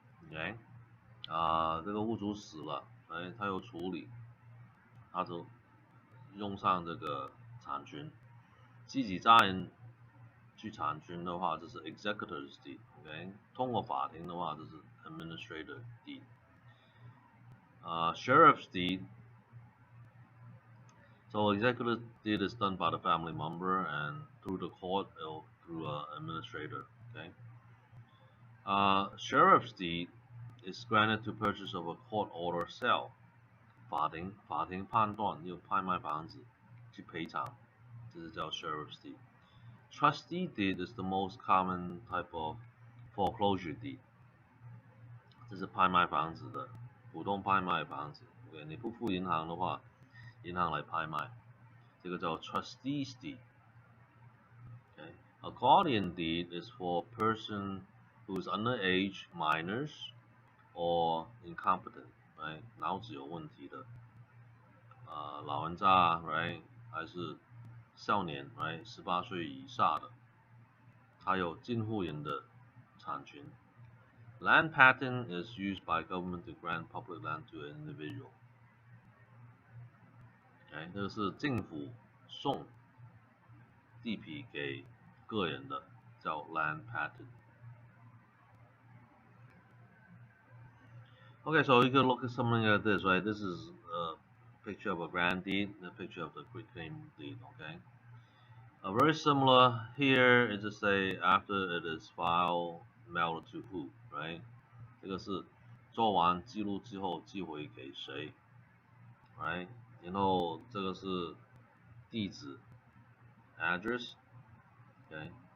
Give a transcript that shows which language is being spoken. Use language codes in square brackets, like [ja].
[en] Okay? [zh] 这个屋主死了，他有处理，他就用上这个产权。自己家人去产权的话，这是 executor's deed。Okay? 通过法庭的话，这是 administrator deed. [en] Sheriff's deed. So executive deed is done by the family member and through the court or through an administrator. Okay. Sheriff's deed is granted to purchase of a court order sale. [zh] 法庭判断要拍卖房子去赔偿，这是叫 sheriff's deed. [en] Trustee deed is the most common type of foreclosure deed. [zh] 这是拍卖房子的，普通拍卖房子。Okay, 你不付银行的话，银行来拍卖，这个叫 trustee's deed. [en] Okay. A guardian deed is for a person who is underage, minors, or incompetent, right? [zh] 脑子有问题的，老人家 right 还是少年 right 18岁以下的，他有监护人的产权。 [en] Land patent is used by government to grant public land to an individual. [zh] 这个是政府送地皮给个人的，叫 land patent. [en] Okay, so you can look at something like this, right? This is a picture of a grand deed and a picture of the quitclaim deed, okay? Very similar here is to say after it is filed, mailed to who, right? [zh] 这个是做完记录之后寄回给谁 ，right? 然后这个是地址 address, okay?